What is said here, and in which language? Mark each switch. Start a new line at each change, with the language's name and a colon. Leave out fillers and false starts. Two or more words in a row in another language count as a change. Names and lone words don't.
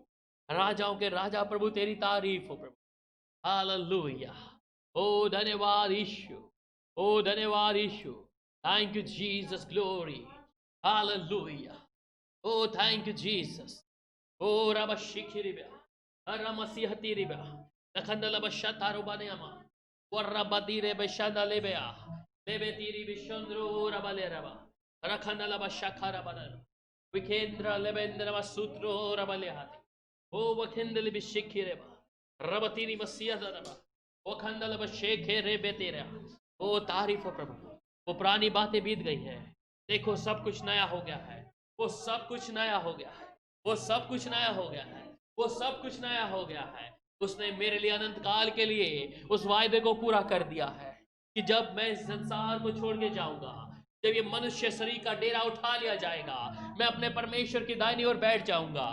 Hindi: राजाओं के राजा प्रभु, तेरी तारीफ हो प्रभु। हालेलुया। ओ धन्यवाद ईश्वर, ओ धन्यवाद ईश्वर।
English: Thank you Jesus, glory. Hallelujah. O thank you Jesus. ओ रब शिखिरिबा, Aramasihatiriba, Nakandala Bashataro Baneama, Warabadire Beshandalebea, Lebetiri Bishondro Rabaleraba, Rakandala Bashakara Banana, Vikendra Lebendra Sutro Rabalehati, O Wakendali Bishikireba, Rabatiri Masiadaraba, Wakandala Basheke Rebetera, O
Hindi: तारीफ हो प्रभु। वो पुरानी बातें बीत गई है, देखो सब कुछ नया हो गया है। वो सब कुछ नया हो गया है, वो सब कुछ नया हो गया है, वो सब कुछ नया हो गया है। उसने मेरे लिए अनंत काल के लिए उस वायदे को पूरा कर दिया है कि जब मैं इस संसार को छोड़ के जाऊंगा, जब ये मनुष्य शरीर का डेरा उठा लिया जाएगा, मैं अपने परमेश्वर की दाहिनी ओर बैठ जाऊंगा।